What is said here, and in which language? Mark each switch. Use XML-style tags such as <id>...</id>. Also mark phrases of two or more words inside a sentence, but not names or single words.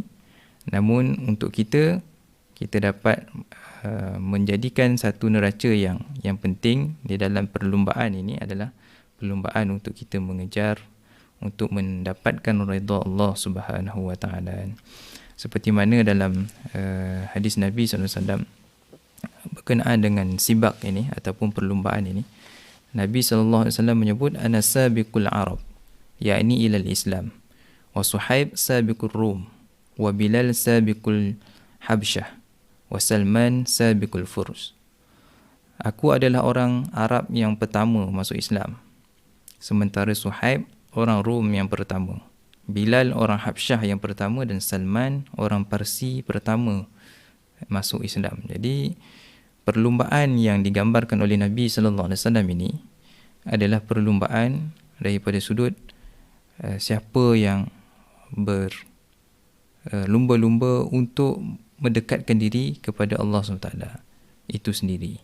<ms>Namun untuk kita dapat menjadikan satu neraca yang penting di dalam perlumbaan ini adalah perlumbaan untuk kita mengejar untuk mendapatkan redha Allah</ms> <ar>سبحانه وتعالى.</ar> <ms>Seperti mana dalam hadis Nabi SAW berkenaan dengan sibak ini ataupun perlumbaan ini, Nabi SAW menyebut</ms> <ar>أنا سابق العرب,</ar> <ms>yakni</ms> <ar>إلى الإسلام وصهيب سابق الروم وبلال سابق الحبشة وسلمان سابق الفرس.</ar> <ms>Aku adalah orang Arab yang pertama masuk Islam, sementara Suhaib orang Rum yang pertama, Bilal orang Habsyah yang pertama, dan Salman orang Parsi pertama masuk Islam. Jadi perlumbaan yang digambarkan oleh Nabi sallallahu alaihi wasallam ini adalah perlumbaan daripada sudut siapa yang berlumba-lumba untuk mendekatkan diri kepada Allah SWT itu sendiri.</ms>